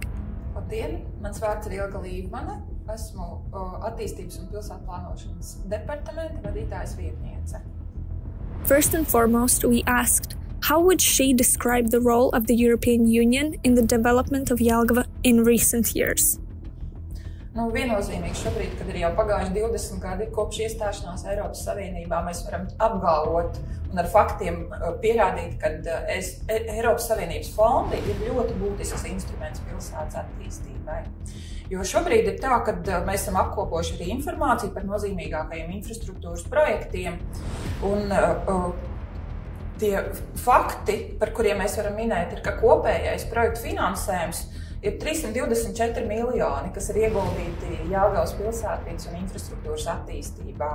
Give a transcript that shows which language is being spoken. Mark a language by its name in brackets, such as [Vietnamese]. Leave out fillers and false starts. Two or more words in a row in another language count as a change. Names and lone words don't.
[Latvian] Labdien, mans vārds ir Ilga Līvmane. Esmu attīstības un pilsētu plānošanas departamenta vadītājas vietniece. [English] First and foremost, we asked, how would she describe the role of the European Union in the development of Jelgava in recent years? [Latvian] Viennozīmīgi šobrīd, kad ir jau pagājuši 20 gadi kopš iestāšanās Eiropas Savienībā, mēs varam apgalvot un ar faktiem pierādīt, ka Eiropas Savienības fondi ir ļoti būtisks instruments pilsētas attīstībai. Jo šobrīd ir tā, ka mēs esam apkopojuši arī informāciju par nozīmīgākajiem infrastruktūras projektiem, un tie fakti, par kuriem mēs varam minēt, ir, ka kopējais projektu finansējums ir 324 miljoni, kas ir ieguldīti Jelgavas pilsētvides un infrastruktūras attīstībā.